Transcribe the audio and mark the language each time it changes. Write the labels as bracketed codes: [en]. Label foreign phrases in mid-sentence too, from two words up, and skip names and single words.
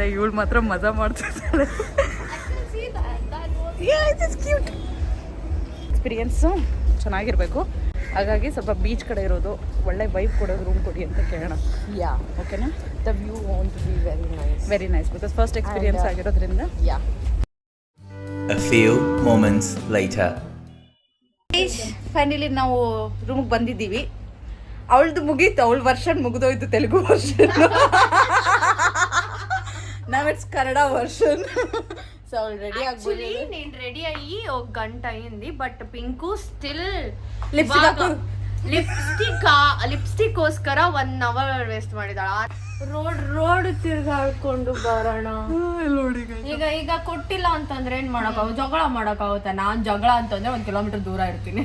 [kn] ಇವಳು ಮಾತ್ರ ಮಜಾ ಮಾಡ್ತಿದ್ದಾಳೆ. ಎಕ್ಸ್ಪೀರಿಯನ್ಸು ಚೆನ್ನಾಗಿರಬೇಕು. ಹಾಗಾಗಿ ಸ್ವಲ್ಪ ಬೀಚ್ ಕಡೆ ಇರೋದು, ಒಳ್ಳೆ ವೈಬ್ ಕೊಡೋದು ರೂಮ್ ಕೊಡಿ ಅಂತ ಕೇಳೋಣ. ಯಾ, ಓಕೆನಾ? [en] the view want to be very nice because first experience ಆಗಿರೋದ್ರಿಂದ. [kn] ಯಾ. [en] A few moments later. [kn] ಫೈನಲಿ ನಾವು ರೂಮಿಗೆ ಬಂದಿದ್ದೀವಿ. ಅವಳದು ಮುಗೀತು, ಅವಳ ವರ್ಷನ್ ಮುಗಿದೋಯ್ತು, ತೆಲುಗು ವರ್ಷನ್. [en] now it's Kannada version. [kn] ಸೊ ಅವಳು ರೆಡಿ ಆಕ್ಚುಲಿ ನೀನ್ ರೆಡಿ ಆಗಿ [te] ఒక గంట అయింది, [kn] ಬಟ್ ಪಿಂಕು [en] still lipstick [kn] ಗೋಸ್ಕರ 1 hour ವೇಸ್ಟ್ ಮಾಡಿದಾಳ. ರೋಡ್ ತಿರ್ಗಾಡ್ಕೊಂಡು ಬರೋಣ. ಈಗ ಕೊಟ್ಟಿಲ್ಲ ಅಂತಂದ್ರೆ ಏನ್ ಮಾಡಕ್ಕಾಗ, ಜಗಳ ಮಾಡಕ್ಕಾಗುತ್ತೆ. ನಾನ್ ಜಗಳ ಅಂತಂದ್ರೆ 1 kilometer ದೂರ ಇರ್ತೀನಿ.